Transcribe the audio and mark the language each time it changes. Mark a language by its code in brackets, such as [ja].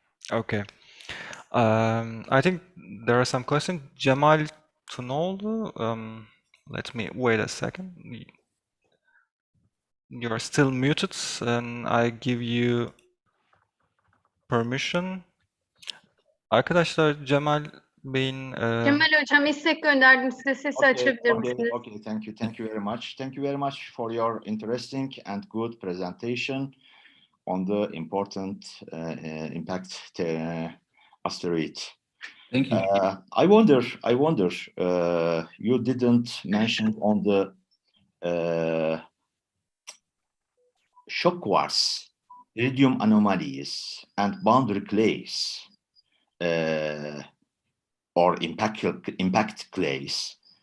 [en] Okay. I think there are some questions. Cemal Tunoğlu, let me wait a second. You're still muted, and I give you permission. [tr] Arkadaşlar Cemal Bey'in Cemal Hocam istek gönderdim size. Sesi açabilir misiniz? [en] Okay, thank you very much. Thank you very much for your interesting and good presentation on the important impact asteroid. Thank you. I wonder, you didn't mention on the shock quartz, iridium anomalies, and boundary clays, or impact clays.